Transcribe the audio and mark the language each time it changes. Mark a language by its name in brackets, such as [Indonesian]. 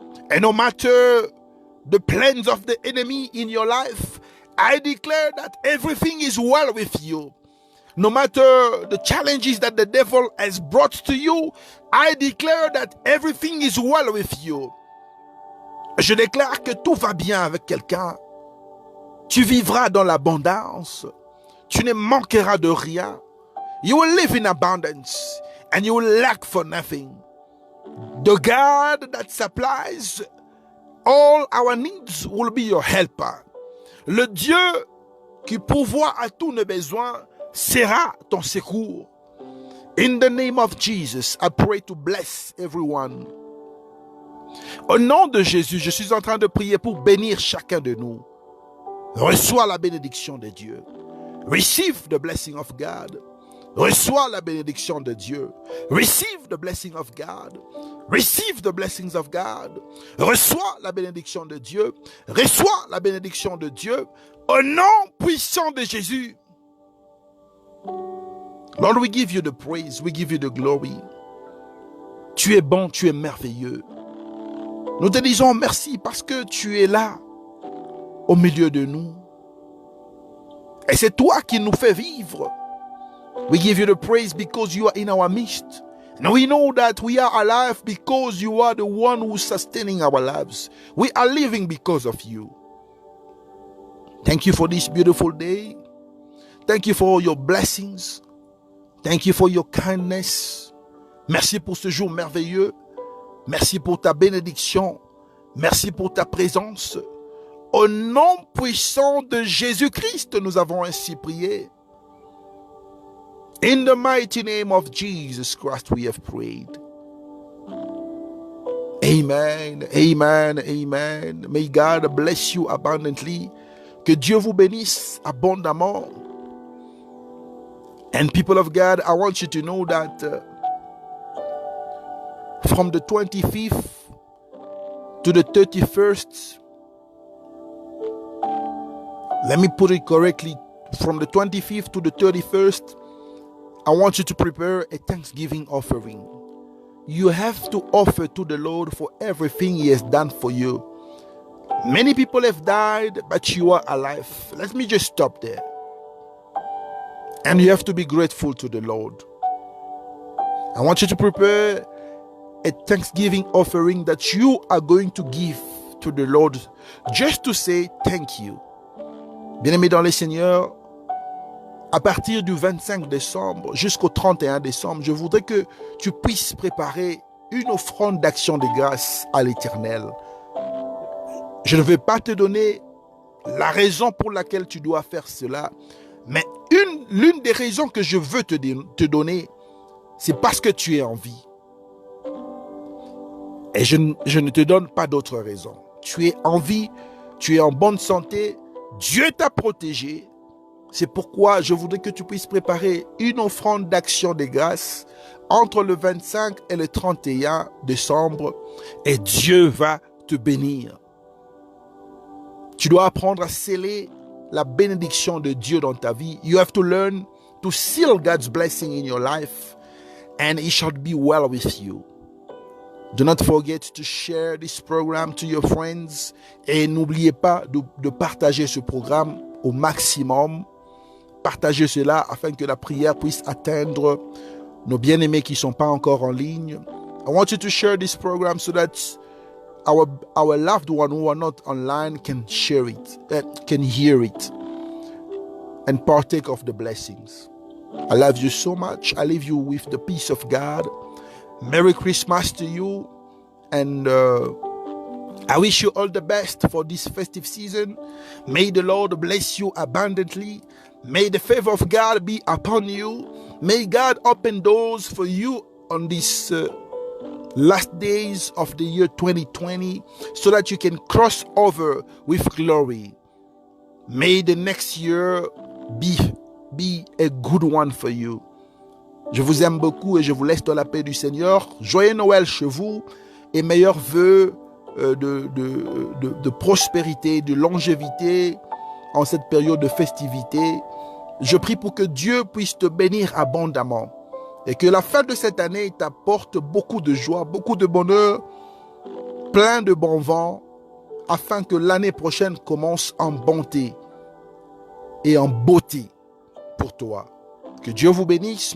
[English] And no matter the plans of the enemy in your life, I declare that everything is well with you. No matter the challenges that the devil has brought to you, I declare that everything is well with you. [French] Je déclare que tout va bien avec quelqu'un. Tu vivras dans l'abondance. Tu ne manqueras de rien. [English] You will live in abundance and you will lack for nothing. The God that supplies all our needs will be your helper. [French] Le Dieu qui pourvoit à tous nos besoins sera ton secours. [English] In the name of Jesus, I pray to bless everyone. [French] Au nom de Jésus, je suis en train de prier pour bénir chacun de nous. Reçois la bénédiction de Dieu. [English] Receive the blessing of God. [French] Reçois la bénédiction de Dieu. [English] Receive the blessing of God. Receive the blessings of God. [French] Reçois la bénédiction de Dieu. Reçois la bénédiction de Dieu. Au nom puissant de Jésus. [English] Lord, we give you the praise. We give you the glory. [French] Tu es bon, tu es merveilleux. Nous te disons merci parce que tu es là, au milieu de nous. Et c'est toi qui nous fais vivre. [English] We give you the praise because you are in our midst. And we know that we are alive because you are the one who's sustaining our lives. We are living because of you. Thank you for this beautiful day. Thank you for all your blessings. Thank you for your kindness. [French] Merci pour ce jour merveilleux. Merci pour ta bénédiction. Merci pour ta présence. Au nom puissant de Jésus-Christ, nous avons ainsi prié. [English] In the mighty name of Jesus Christ, we have prayed. Amen, amen, amen. May God bless you abundantly. [French] Que Dieu vous bénisse abondamment. [English] And people of God, I want you to know that from the 25th to the 31st, let me put it correctly, from the 25th to the 31st, I want you to prepare a Thanksgiving offering. You have to offer to the Lord for everything He has done for you. Many people have died, but you are alive. Let me just stop there. And you have to be grateful to the Lord. I want you to prepare a Thanksgiving offering that you are going to give to the Lord just to say thank you. [French] Bien-aimés dans le Seigneur, à partir du 25 décembre jusqu'au 31 décembre, je voudrais que tu puisses préparer une offrande d'action de grâce à l'Éternel. Je ne vais pas te donner la raison pour laquelle tu dois faire cela, mais l'une des raisons que je veux te donner, c'est parce que tu es en vie. Et je ne te donne pas d'autre raison. Tu es en vie, tu es en bonne santé, Dieu t'a protégé. C'est pourquoi je voudrais que tu puisses préparer une offrande d'action de grâce entre le 25 et le 31 décembre et Dieu va te bénir. Tu dois apprendre à sceller la bénédiction de Dieu dans ta vie. [English] You have to learn to seal God's blessing in your life and it shall be well with you. Do not forget to share this program to your friends [French] et n'oubliez pas de partager ce programme au maximum. Partagez cela afin que la prière puisse atteindre nos bien-aimés qui ne sont pas encore en ligne. [English] I want you to share this program so that our loved one who are not online can share it, can hear it, and partake of the blessings. I love you so much. I leave you with the peace of God. Merry Christmas to you, and I wish you all the best for this festive season. May the Lord bless you abundantly. May the favor of God be upon you. May God open doors for you on these last days of the year 2020 so that you can cross over with glory. May the next year be a good one for you. [French] Je vous aime beaucoup et je vous laisse dans la paix du Seigneur. Joyeux Noël chez vous et meilleurs vœux de prospérité, de longévité en cette période de festivité. Je prie pour que Dieu puisse te bénir abondamment et que la fin de cette année t'apporte beaucoup de joie, beaucoup de bonheur, plein de bon vent, afin que l'année prochaine commence en bonté et en beauté pour toi. Que Dieu vous bénisse.